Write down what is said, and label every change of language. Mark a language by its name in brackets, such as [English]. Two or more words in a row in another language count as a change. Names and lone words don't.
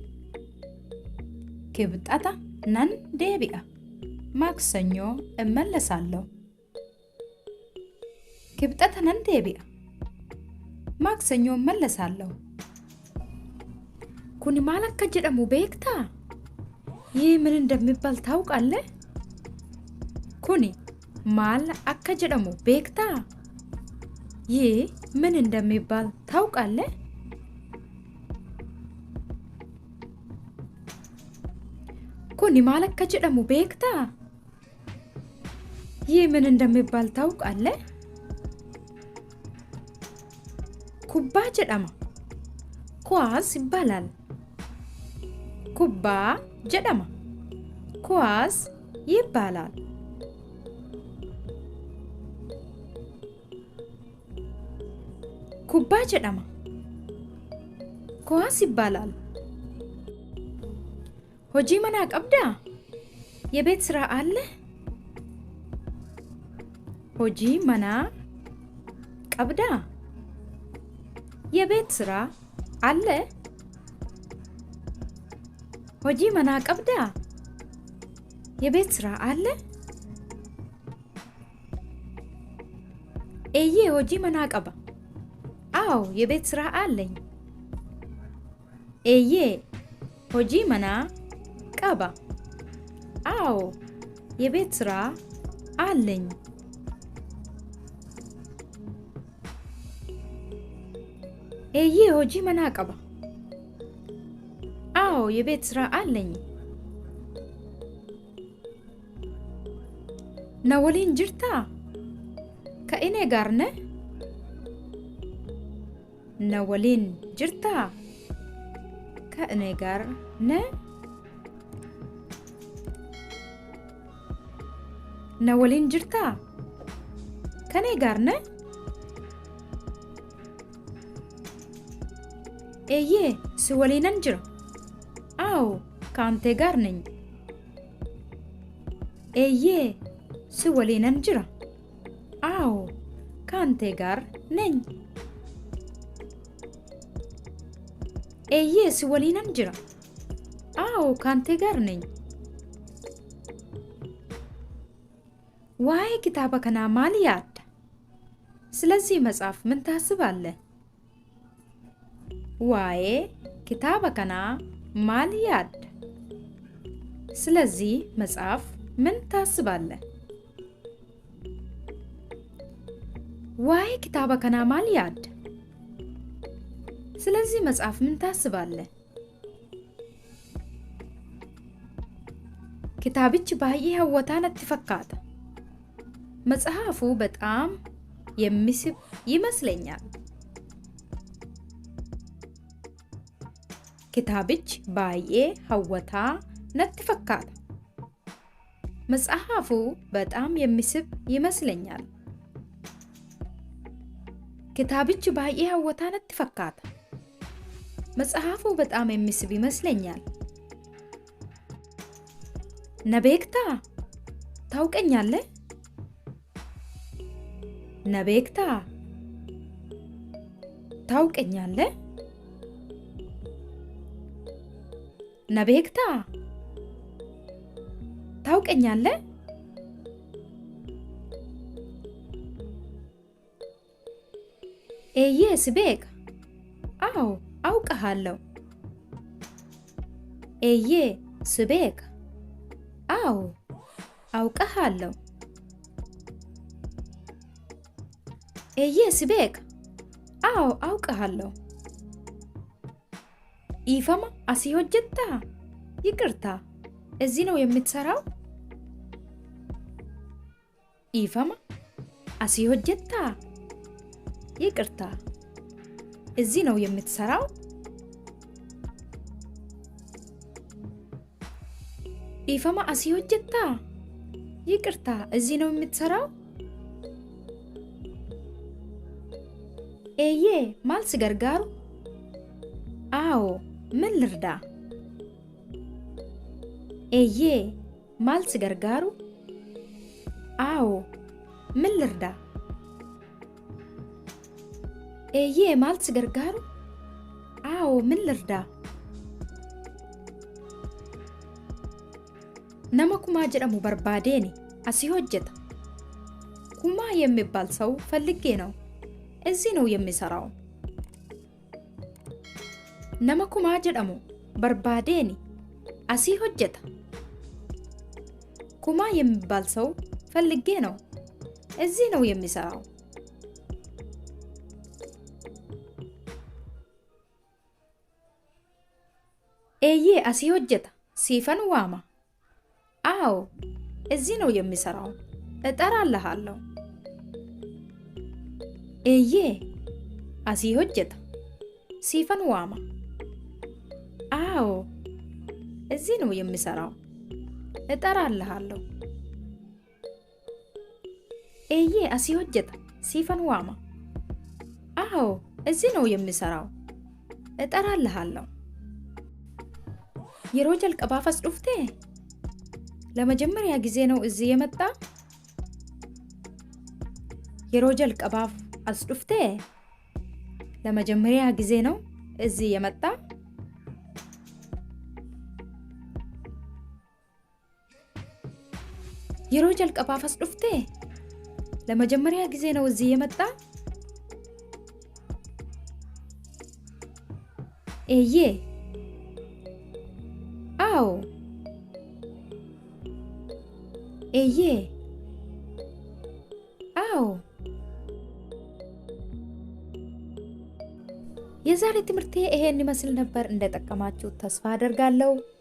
[Oromo] kibxata nan deebi'a. [Amharic] ማክሰኞ እመለሳለሁ. [Oromo] kibxata nan deebi'a. [Amharic] Maksanyoo እመለሳለሁ. [Oromo] Kuni maal akka jedhamu beektaa? [Amharic] ይህ ምን እንደሚባል ታውቃለህ? [Oromo] Kuni maal akka jedhamu beektaa? [Amharic] ይህ ምን እንደሚባል ታውቃለህ? [Oromo] Kuni maal akka jedhamu beektaa? [Amharic] ይህ ምን እንደሚባል ታውቃለህ? [Oromo] kubbaa jedhama. [Amharic] Kuwaas ይባላል. [Oromo] kubbaa jedhama. [Amharic] Kuwaas ይባላል. [Oromo] kubbaa jedhama. [Amharic] ኩዋስ ይባላል. [Oromo] hojii manaa qabdaa? [Amharic] የቤት ስራ አለ? [Oromo] hojii manaa qabdaa? [Amharic] የቤት ስራ አለ? [Oromo] hojii manaa qabdaa? [Amharic] የቤት ስራ አለ? [Oromo] eeyyee hojii manaa qaba. [Amharic] አዎ የቤት ስራ አለኝ. [Oromo] eeyyee hojii manaa qaba. [Amharic] አዎ የቤት ስራ አለኝ. [Oromo] eeyyee hojii manaa qaba. [Amharic] አዎ የቤት ስራ አለኝ. [Oromo] na waliin jirtaa? [Amharic] ከእኔ ጋር ነህ? [Oromo] na waliin jirtaa? [Amharic] ከእኔ ጋር ነህ? [Oromo] na waliin jirtaa? [Amharic] ከእኔ ጋር ነህ? [Oromo] eeyyee si waliinan jira. [Amharic] አዎ ከአንተ ጋር ነኝ. [Oromo] eeyyee si waliinan jira. [Amharic] አዎ ከአንተ ጋር ነኝ. [Oromo] eeyyee si waliinan jira. [Amharic] አዎ ከአንተ ጋር ነኝ. [Oromo] ዋይ kitaaba kanaa maal yaadda? [Amharic] ስለዚህ መጽሐፍ ምን ታስባለህ? [Oromo] ዋይ kitaaba kanaa maal yaadda? [Amharic] ስለዚህ መጽሐፍ ምን ታስባለህ? [Oromo] ዋይ kitaaba kanaa maal yaadda? [Amharic] ስለዚህ መጽሐፍ ምን ታስባለህ? [Oromo] kitaabichi baay'ee hawwataa natti fakkaata. [Amharic] መጽሐፉ በጣም የሚስብ ይመስለኛል. [Oromo] kitaabichi baay'ee hawwataa natti fakkaata. [Amharic] መጽሐፉ በጣም የሚስብ ይመስለኛል. [Oromo] kitaabichi baay'ee hawwataa natti fakkaata. [Amharic] መጽሐፉ በጣም የሚስብ ይመስለኛል. [Oromo] na beektaa? ታውቀኛለህ? na beektaa? ታውቀኛለህ? na beektaa? ታውቀኛለህ? eeyyee si beeka. [Amharic] አዎ አውቅሃለሁ. [Oromo] eeyyee si beeka. [Amharic] አዎ አውቅሃለሁ. [Oromo] eeyyee si beeka. [Amharic] አዎ አውቅሃለሁ. [Oromo] ኢፈማ asii hojjettaa? [Amharic] ይቅርታ እዚህ ነው የምትሰራው? [Oromo] Dhiifama asii hojjettaa? [Amharic] ይቅርታ እዚህ ነው የምትሰራው? [Oromo] ኢፈማ asii hojjettaa? [Amharic] ይቅርታ እዚህ ነው የምትሰራው? [Oromo] eeyyee maal si gargaaru? [Amharic] አዎ ምን ልርዳ? [Oromo] eeyyee maal si gargaaru? [Amharic] አዎ ምን ልርዳ? [Oromo] Eeyyee maaltu si gargaaru? [Amharic] አዎ ምን ልርዳ? [Oromo] nama kumaa jedhamu barbaadeeni asii hojjeta. [Amharic] kumaa የሚባል ሰው ፈልጌ ነው እዚህ ነው የሚሰራው። [Oromo] nama kumaa jedhamu barbaadeeni asii hojjeta. [Amharic] kumaa የሚባል ሰው ፈልጌ ነው እዚህ ነው የሚሰራው። [Oromo] eeyyee asii hojjeta siifan waama. [Amharic] አዎ እዚህ ነው የሚሰራው እጠራልሃለሁ። [Oromo] eeyyee asii hojjeta siifan waama. [Amharic] አዎ እዚህ ነው የሚሰራው እጠራልሃለሁ። [Oromo] eeyyee asii hojjeta siifan waama. [Amharic] አዎ እዚህ ነው የሚሰራው እጠራልሃለሁ። [Oromo] yeroo jalqabaaf as dhufte? [Amharic] ለመጀመሪያ ጊዜ ነው እዚህ የመጣ? [Oromo] yeroo jalqabaaf as dhufte? [Amharic] ለመጀመሪያ ጊዜ ነው እዚህ የመጣ? [Oromo] yeroo jalqabaaf as dhufte? [Amharic] ለመጀመሪያ ጊዜ ነው እዚህ የመጣ? eeyyee አዎ eeyyee አዎ። የዛሬ ትምህርቴ ይሄን ይመስል ነበር። እንደጠቀማችሁ ተስፋ አደርጋለሁ።